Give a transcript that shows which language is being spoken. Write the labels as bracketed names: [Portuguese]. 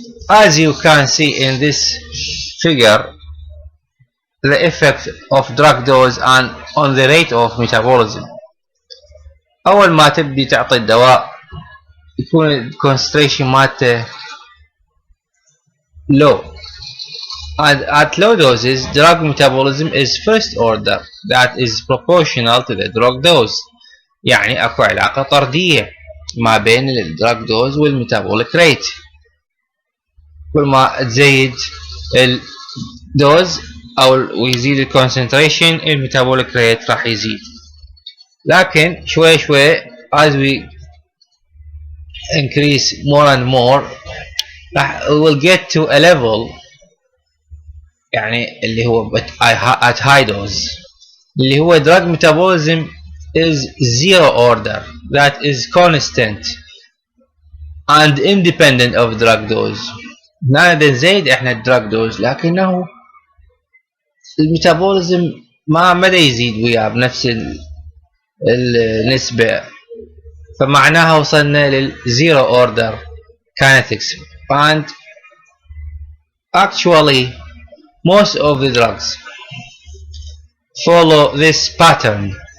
[English] As you can see in this figure, the effect of drug dose and on the rate of metabolism. [Arabic] أول ما تبدي تعطي الدواء يكون concentration مالته low. [English] At low doses, drug metabolism is first order, that is proportional to the drug dose. [Arabic] يعني أكو علاقة طردية ما بين الدراج دوز والميتابوليك ريت. كل ما تزيد الدوز أو ويزيد الكونسنتريشن الميتابوليك ريت راح يزيد. لكن شوي شوي [English] as we increase more and more we will get to a level [Arabic] يعني اللي هو [English] at high dose [Arabic] اللي هو [English] drug metabolism is zero order, that is constant and independent of drug dose. [Arabic] هنا نزيد احنا الدراج دوز لكنه الميتابوليزم ما يزيد وياه بنفس النسبة، فمعناها وصلنا للزيرو اوردر kinetics. [English] And actually most of the drugs follow this pattern.